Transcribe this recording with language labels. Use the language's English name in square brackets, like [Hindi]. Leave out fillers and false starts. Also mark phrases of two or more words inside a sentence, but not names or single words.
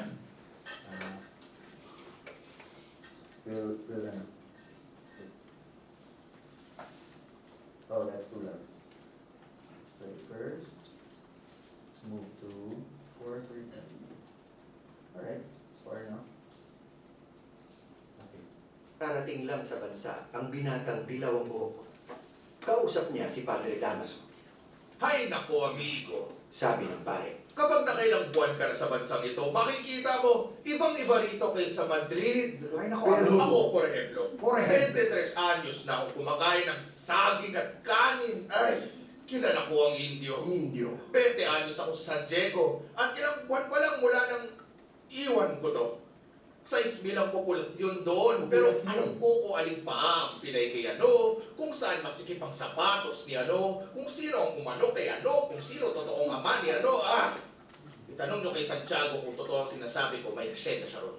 [English] We'll oh, that's too loud. Let's play it first. Let's move to 4, 3, 2. Alright, it's far enough. Okay. [Filipino] Darating lang sa bansa ang binatang dilawang buhok. Kausap niya si Padre Damaso. Hay nako, amigo. Sabi ng pare, Kapag nakailang buwan ka na sa bansang ito, makikita mo, ibang-iba rito kaysa Madrid. Ay, naku, Pero- amigo. Ako, [Spanish] por ejemplo, Por ejemplo. [Filipino] 23 anyos na akong kumakain ng saging at kanin. Ay, kilala ko ang Indio. Indio. 20 anyos ako sa San Diego. At ilang buwan pa lang mula nang iwan ko to. 6,000 ang populasyon doon. Pero Populasyon. anong kuko alin pa ang pinay kay ano, kung saan masikip ang sapatos ni ano, kung sino ang umano kay ano, kung sino totoong ama ni ano, itanong nyo kay Santiago kung totoo ang sinasabi ko, may hasyenda siya ron.